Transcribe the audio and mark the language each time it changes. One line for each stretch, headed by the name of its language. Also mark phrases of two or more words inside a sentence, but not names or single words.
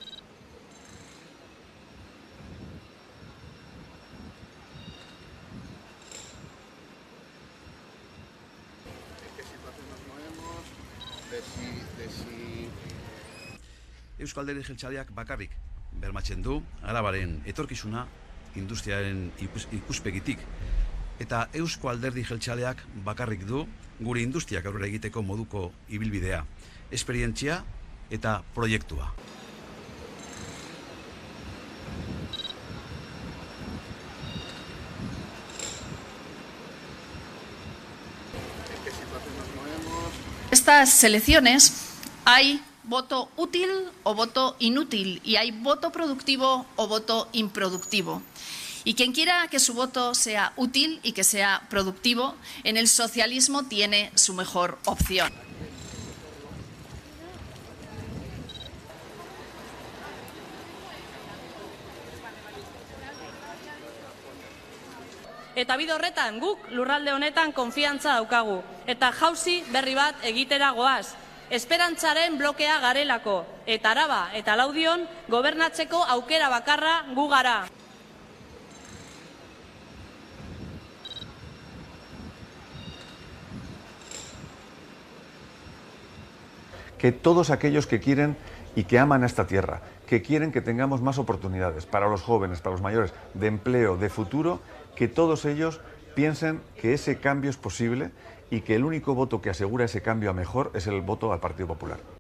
Basque: Eusko Alderdi Jeltzaleak bakarrik bermatzen du Arabaren etorkizuna industriaren ikuspegitik. Eta Eusko Alderdi Jeltzaleak bakarrik du gure industriak aurrera egiteko moduko ibilbidea, esperientzia eta proiektua.
Spanish: Estas elecciones hay voto útil o voto inútil y hay voto productivo o voto improductivo. Y quien quiera que su voto sea útil y que sea productivo, en el socialismo tiene su mejor opción.
Basque: Eta bide horretan guk lurralde honetan konfiantza daukagu. Eta jauzi berri bat egitera goaz. Esperantzaren blokea garelako. Eta Araba eta Laudion gobernatzeko aukera bakarra gu gara.
Spanish: Que todos aquellos que quieren y que aman a esta tierra, que quieren que tengamos más oportunidades para los jóvenes, para los mayores, de empleo, de futuro, que todos ellos piensen que ese cambio es posible y que el único voto que asegura ese cambio a mejor es el voto al Partido Popular.